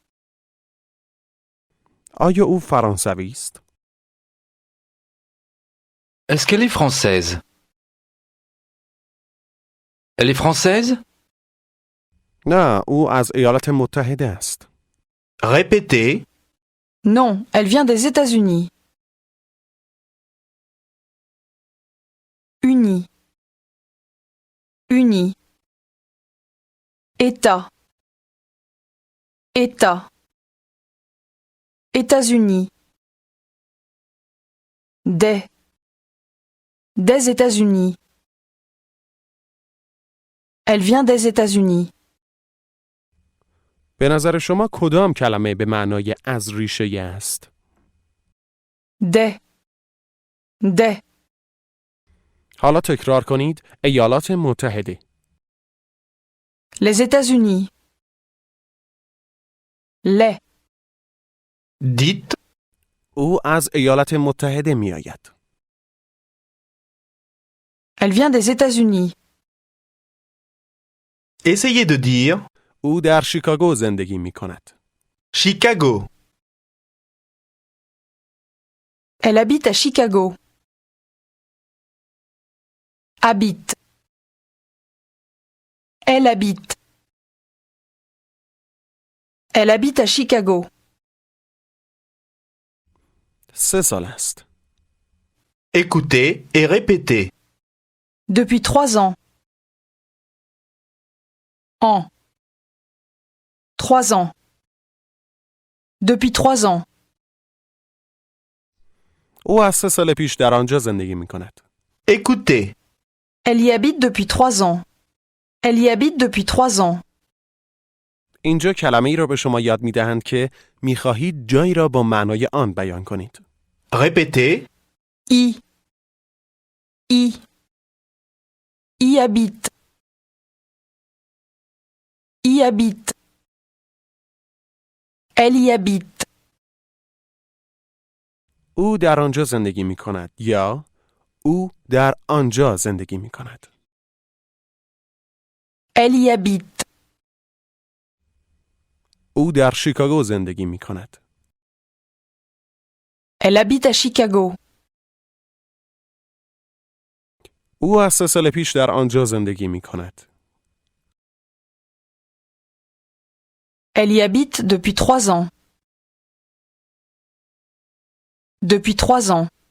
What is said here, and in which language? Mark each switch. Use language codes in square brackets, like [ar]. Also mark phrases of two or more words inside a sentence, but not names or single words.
[fa] آیا او فرانسوی است؟ [fr] Est-ce qu'elle est française? Elle est française? [fa] نه، او از ایالات متحده است. [fr] répétez. Non, elle vient des États-Unis. Unis. Unis. État. État. États-Unis. Des. Des États-Unis. Elle vient des États-Unis. [fa] به نظر شما کدام کلمه به معنای از ریشه است؟ [fr] Des. Des. [fa] حالا تکرار کنید. ایالات متحده. [fr] Les États-Unis. Les. Dites [fa] او از ایالات متحده می آید. [fr] Elle vient des États-Unis. essayez de dire [fa] او در شیکاگو زندگی می کند. [fr] Chicago. Elle habite à Chicago. Habite. Elle habite. Elle habite à Chicago. [fa] 3 سال است. [fr] Écoutez et répétez. Depuis 3 ans. En. 3 ans. Depuis 3 ans. [fa] او از 3 سال پیش در آنجا زندگی می کند. [fr] Écoutez. Elle y habite depuis 3 ans. Elle y habite depuis 3 ans. [fa] اینجا کلمه ای را به شما یاد می دهند که می خواهید جایی را با معنای آن بیان کنید. [fr] Répétez. Y. Y. Y habite. Y habite. Elle y habite. [fa] او در آنجا زندگی می کند یا او در آنجا زندگی می کند. [fr] Elle y habite. [fa] او در شیکاگو زندگی می کند. [fr] Elle habite à Chicago. [fa] او از 3 سال پیش در آنجا زندگی می کند. [fr] Elle y habite depuis 3 ans. Depuis 3 ans.